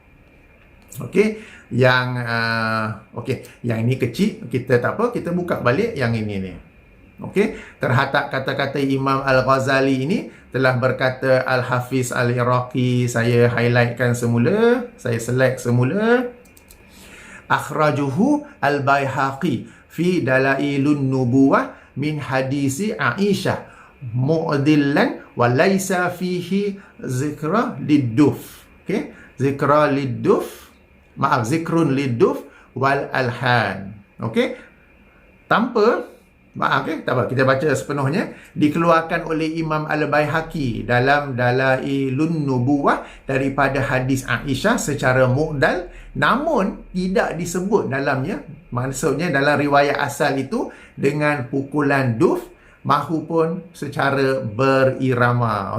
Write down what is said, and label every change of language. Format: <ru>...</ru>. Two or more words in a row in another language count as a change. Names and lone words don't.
<ms>Okey, yang yang ini kecil, kita tak apa, kita buka balik yang ini ni. Okey, terhadap kata-kata Imam Al-Ghazali ini telah berkata Al-Hafiz Al-Iraqi, saya highlightkan semula, saya select semula.</ms> <ar>أخرجه البيهقي في دلائل النبوة من حديث عائشة معضلا و ليس فيه ذكر للدف. Okey, ذكر للدف ذكر للدف والألحان.</ar> <ms>Okey, tanpa tak apa, kita baca sepenuhnya. Dikeluarkan oleh Imam Al-Baihaqi dalam Dalailun Nubuwah daripada hadis Aisyah secara mu'dal, namun tidak disebut dalamnya, maksudnya dalam riwayat asal itu dengan pukulan duf mahupun secara berirama.</ms>